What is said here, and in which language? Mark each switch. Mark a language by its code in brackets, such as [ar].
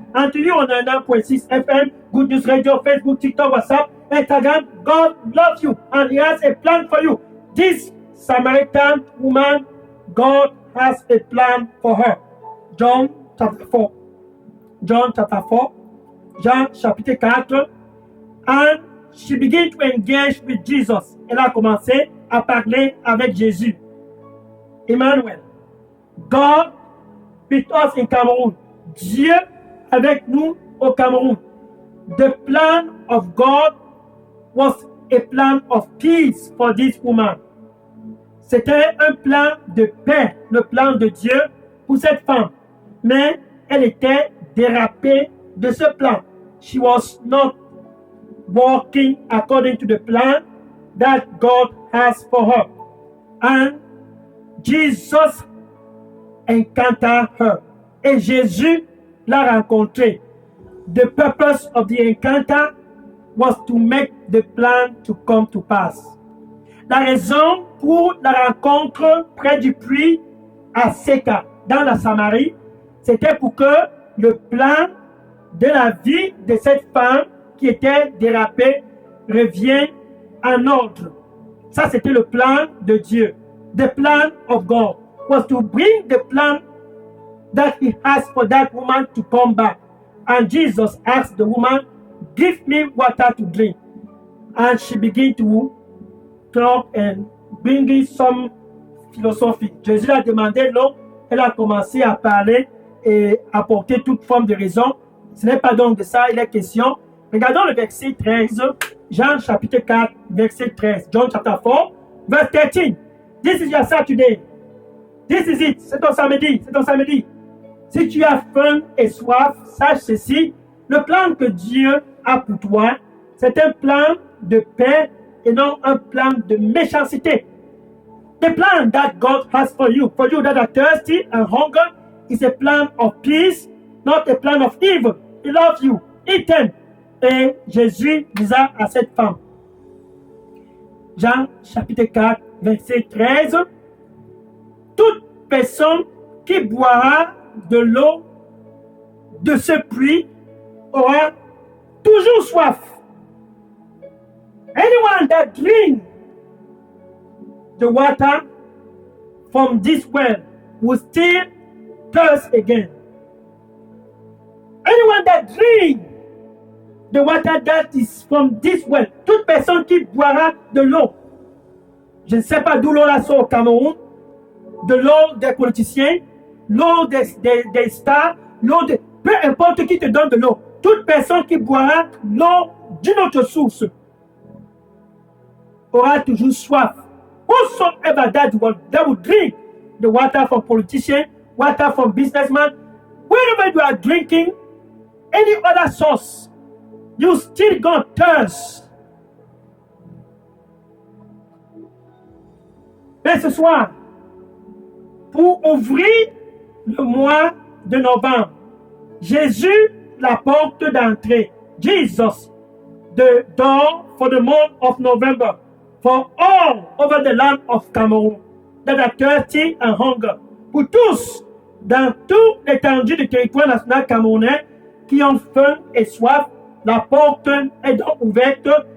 [en] And to you on 99.6 FM Good News Radio, Facebook, TikTok, WhatsApp, Instagram, God loves you and He has a plan for you. This Samaritan woman, God has a plan for her. John chapter 4. John chapter 4. [fr] Jean chapitre 4. [en] And she began to engage with Jesus. [fr] Elle a commencé à parler avec Jésus. Emmanuel. [en] God with us in Cameroon. [fr] Dieu avec nous au Cameroun. [en] The plan of God was a plan of peace for this woman. [fr] C'était un plan de paix, le plan de Dieu pour cette femme. Mais elle était dérapée de ce plan. [en] She was not walking according to the plan that God has for her. And Jesus encountered her. [fr] Et Jésus l'a rencontrée. [en] The purpose of the encounter was to make the plan to come to pass. [fr] La raison pour la rencontre près du puits à Séka, dans la Samarie, c'était pour que le plan de la vie de cette femme qui était dérapée revienne en ordre. Ça, c'était le plan de Dieu. [en] The plan of God was to bring the plan that He has for that woman to come back. And Jesus asked the woman, "Give me water to drink." And she began to talk and bring some philosophy. [fr] Jésus a demandé l'eau, elle a commencé à parler et apporter toute forme de raison. Ce n'est pas donc de ça il est question. Regardons le verset 13, Jean chapitre 4, verset 13. [en] John chapter 4, verse 13. This is your Saturday. This is it. [fr] C'est ton samedi. C'est ton samedi. Si tu as faim et soif, sache ceci. Le plan que Dieu a pour toi, c'est un plan de paix et non un plan de méchanceté. [en] The plan that God has for you that are thirsty and hunger, is a plan of peace, not a plan of evil. He loves you. Eat them. [fr] Et Jésus disa à cette femme. Jean chapitre 4, verset 13. Toute personne qui boira de l'eau de ce puits aura toujours soif. [en] Anyone that drinks the water from this well will still thirst again. Anyone that drinks the water that is from this well, [fr] toute personne qui boira de l'eau, je ne sais pas d'où l'eau la sort au Cameroun, de l'eau des politiciens, l'eau des stars, l'eau de... Peu importe qui te donne de l'eau, toute personne qui boira l'eau d'une autre source aura toujours soif. [en] Whosoever that will drink the water from politicians, water from businessmen, wherever you are drinking any other source, you still gonna thirst. [fr] Mais ce soir, pour ouvrir le mois de novembre, Jésus, la porte d'entrée, [en] Jesus, the door for the month of November, for all over the land of Cameroon that are thirsty and hunger, [fr] pour tous, dans toute l'étendue du territoire national camerounais, qui ont faim et soif, la porte est donc ouverte.